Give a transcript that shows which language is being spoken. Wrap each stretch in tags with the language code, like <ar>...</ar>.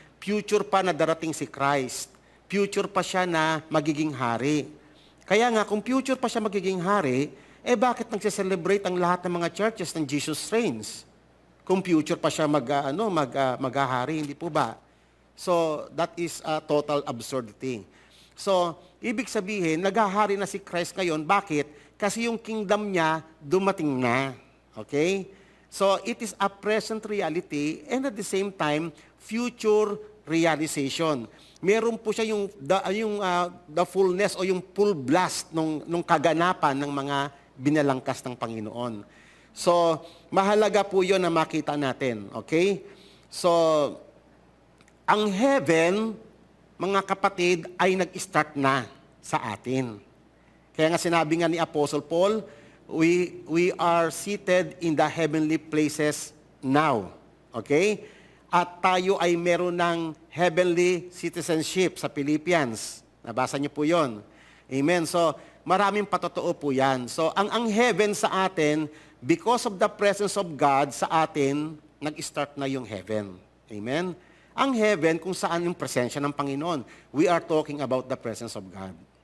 <tl>Future pa na darating si Christ. Future pa siya na magiging hari. Kaya nga, kung future pa siya magiging hari, bakit nagse-celebrate ang lahat ng mga churches ng Jesus reigns? Kung future pa siya maghahari, hindi po ba?</tl> <en>So, that is a total absurdity.</en> <tl>So, ibig sabihin, naghahari na si Christ ngayon. Bakit? Kasi yung kingdom niya dumating na. Okay?</tl> <en>So, it is a present reality and at the same time, future realization.</en> <tl>Meron po siya the fullness o yung full blast nung kaganapan ng mga binalangkas ng Panginoon. So, mahalaga po yun na makita natin. Okay? So, ang heaven, mga kapatid, ay nag-start na sa atin. Kaya nga sinabi nga ni</tl> <en>Apostle Paul, we are seated in the heavenly places now. Okay?</en> <tl>At tayo ay meron ng heavenly citizenship sa Philippians. Nabasa niyo po yon. Amen. So, maraming patotoo po yan. So, ang heaven sa atin,</tl> <en>because of the presence of God</en> <tl>sa atin, nag-start na yung heaven. Amen. Ang heaven, kung saan yung presensya ng Panginoon.</tl> <en>We are talking about the presence of God.</en>